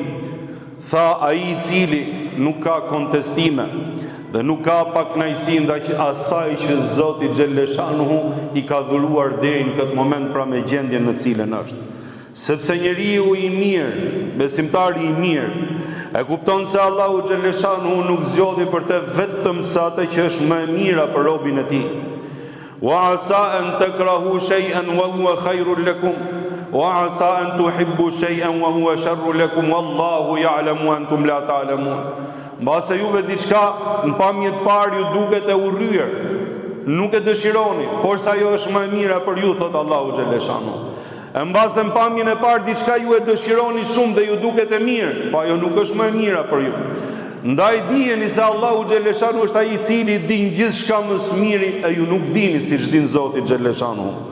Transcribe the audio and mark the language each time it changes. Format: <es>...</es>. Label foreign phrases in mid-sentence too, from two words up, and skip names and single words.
<sq>Tha, ai i cili nuk ka kontestime dhe nuk ka pakënaqësi ndaj asaj që Zoti xhaleshanuhu i ka dhuruar deri në këtë moment, pra me gjendjen në cilën është. Sepse njeriu i mirë, besimtari i mirë, e kupton se Allahu xhaleshanuhu nuk zgjodhi për të vetëm sa atë që është më e mira për robën e Tij.</sq> <ar>وعسى أن تكرهوا شيئا وهو خير لكم وعسى أن تحبوا شيئا وهو شر لكم والله يعلم وأنتم لا تعلمون.</ar> <sq>Mbase juve diçka në pamje të parë ju duket e urryer, nuk e dëshironi, por sa ajo është më e mira për ju, thot Allahu xhaleshanuhu. E mbase në pamjen e parë diçka ju e dëshironi shumë dhe ju duket e mirë, po ajo nuk është më e mira për ju. Ndaj dijeni se Allahu xhaleshanuhu është ai i cili din gjithçka më së miri, e ju nuk dini siç din Zoti xhaleshanuhu.</sq>